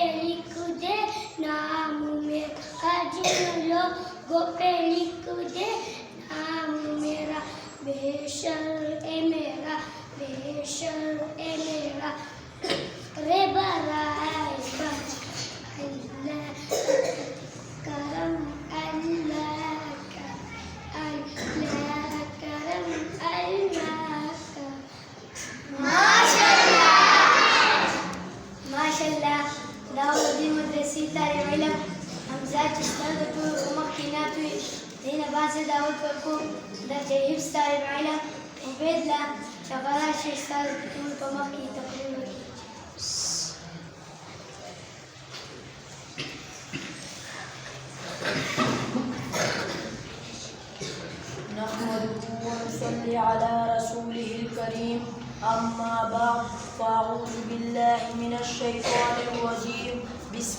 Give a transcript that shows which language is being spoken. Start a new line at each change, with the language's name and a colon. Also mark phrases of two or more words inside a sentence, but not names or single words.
Urdu: لکھ دے نام میرا جن لوگوں پہ لکھ دے نام میرا بےشر اے میرا بےشر اے میرا رے برائے اللہ کرم اللہ کرم اللہ کرم
Pashto: माशाल्लाह داود دې مدرسې طالب علم حمزه چې ستا د ټولو په مخ کې نعت وي دې نه بعد زه دعوت ورکوم درجه حفظ طالب علم عبیدالله چې هغه راشي ستا د ټولو په مخ کې تقریر وکړي.
Arabic: نحمده ونصلي على رسوله الكريم أما بعد فأعوذ بالله من الشيطان الرجيم بسم